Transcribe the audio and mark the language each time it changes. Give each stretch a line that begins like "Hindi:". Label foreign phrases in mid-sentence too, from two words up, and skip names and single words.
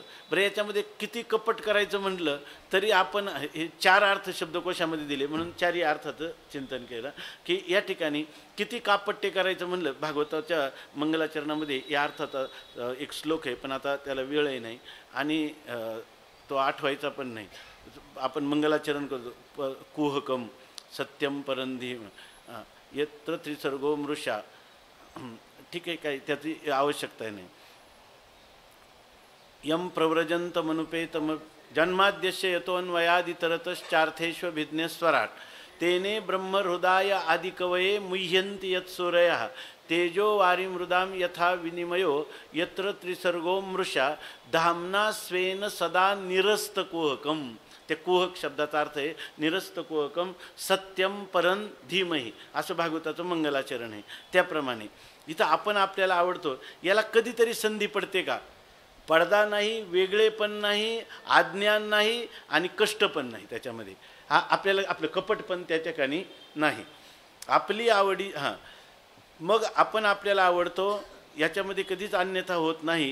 Marathi: बरं, याच्यामध्ये किती कपट करायचं म्हटलं तरी आपण हे 4 अर्थ शब्दकोशामध्ये दिले, म्हणून 4ही अर्थाचं चिंतन केलं की या ठिकाणी किती कापट्टे करायचं म्हणलं. भागवताच्या मंगलाचरणामध्ये या अर्थाचा एक श्लोक आहे, पण आता त्याला वेळही नाही आणि तो आठवायचा पण नाही. आपण मंगलाचरण करतो.
Sanskrit: कुहकम सत्यम परंधी यत्र त्रिसर्गो मृषा.
Marathi: ठीक आहे, काही त्याची आवश्यकता नाही.
Sanskrit: यम प्रव्रजंत मनुपेतम जन्माद्यस्य यतोन्वयादितरतश्चार्थेष्वभिज्ञस्वराट तेने ब्रह्महृदाय आदिकवये मुह्यन्ति यत्सूरयः तेजो वारी मृदाम यथा विनिमयो यत्र त्रिसर्गो मृषा धाम्ना स्वेन सदा निरस्त कुहकम.
Marathi: ते कुहक शब्दाचा अर्थ आहे
Sanskrit: निरस्त कुहकम सत्यम परं धीमहि,
Marathi: असं भागवताचं मंगलाचरण आहे. त्याप्रमाणे इथं आपण आपल्याला आवडतो, याला कधीतरी संधी पडते का? पडदा नाही, वेगळे पण नाही, अज्ञान नाही आणि कष्ट पण नाही त्याच्यामध्ये. आपल्याला आपलं कपट पण त्या ठिकाणी नाही. आपली आवडी मग आपण आपल्याला आवडतो याच्यामध्ये कधीच अन्यथा होत नाही.